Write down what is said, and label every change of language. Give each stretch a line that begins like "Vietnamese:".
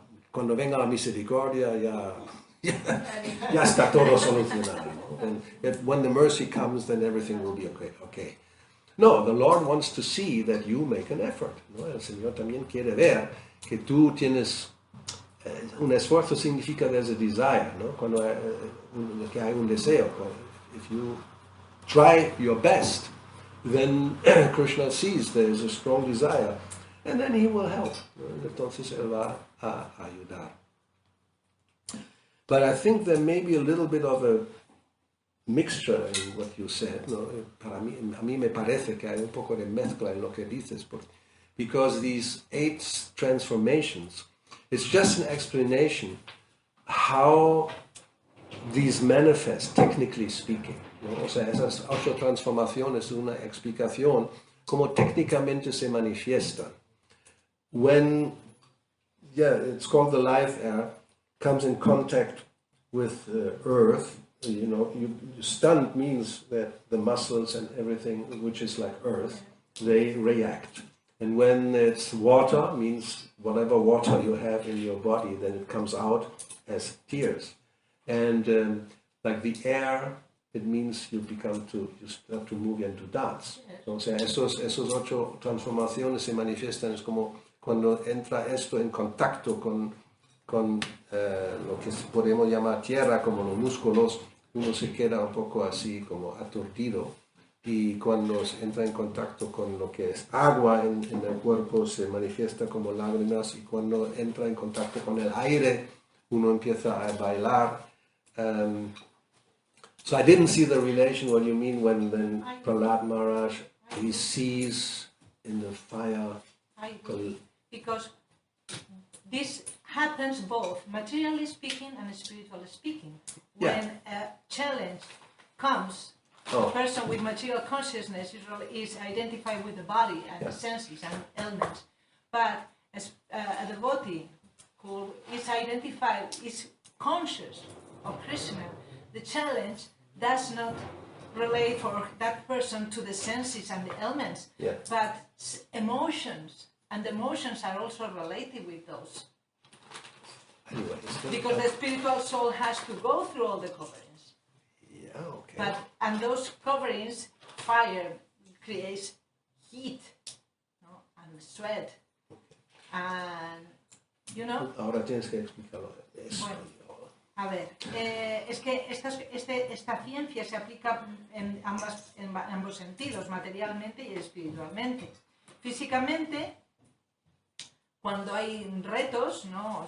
Spanish: Cuando venga la misericordia ya está todo solucionado.
English: ¿No? When the mercy comes, then everything will be okay. No, the Lord wants to see that you make an effort. ¿No?
Spanish: El Señor también quiere ver que tú tienes un esfuerzo significa
English: there's a desire,
Spanish: ¿no? Cuando que hay un deseo.
English: If you try your best, then Krishna sees there's a strong desire, and then he will help. ¿No?
Spanish: Entonces él va a ayudar.
English: But I think there may be a little bit of a mixture in what you said.
Spanish: ¿No? A mí me parece que hay un poco de mezcla en lo que dices,
English: because these 8 transformations, it's just an explanation how these manifest, technically speaking.
Spanish: ¿No? O sea, esas 8 transformaciones es una explicación cómo técnicamente se manifiestan.
English: When, it's called the life air, comes in contact with earth, stunned means that the muscles and everything which is like earth, they react. And when it's water, means whatever water you have in your body, then it comes out as tears. And like the air, it means you start to move and to dance.
Spanish: O sea, esos 8 transformaciones se manifiestan, es como cuando entra esto en contacto con lo que podemos llamar tierra, como los músculos, uno se queda un poco así como aturdido. Y cuando entra en contacto con lo que es agua en el cuerpo se manifiesta como lágrimas, y cuando entra en contacto con el aire uno empieza a bailar.
English: So I didn't see the relation, what you mean when then Prahlad Maharaj, he sees in the fire. Because this happens both materially speaking and spiritually speaking. When a challenge comes, a person with material consciousness is identified with the body and the senses and elements. But as a devotee who is identified, is conscious of Krishna, the challenge does not relate for that person to the senses and the elements, but emotions, and emotions are also related with those. Anyway, because the spiritual soul has to go through all the coverings. Yeah, okay. And those coverings, fire creates heat, and sweat, and
Spanish: Ahora tienes que explicarlo. Bueno, a ver, es que esta ciencia se aplica en ambos sentidos, materialmente y espiritualmente. Físicamente, cuando hay retos, ¿no?